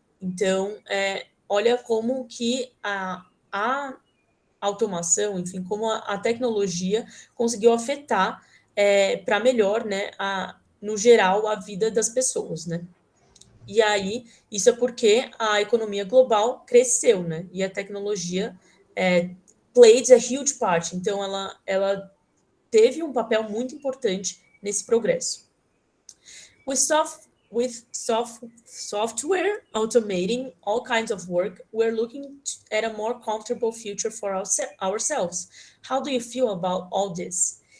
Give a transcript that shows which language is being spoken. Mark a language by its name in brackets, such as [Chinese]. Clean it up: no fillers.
[Portuguese] Então, olha como que a automação, enfim, como a tecnologia conseguiu afetar para melhor, né, no geral, a vida das pessoas, né? E aí, isso é porque a economia global cresceu, né? E a tecnologia [English] played a huge part. [Portuguese] Então, ela teve um papel muito importante nesse progresso. [English] With software automating all kinds of work, we're looking at a more comfortable future for ourselves. How do you feel about all this?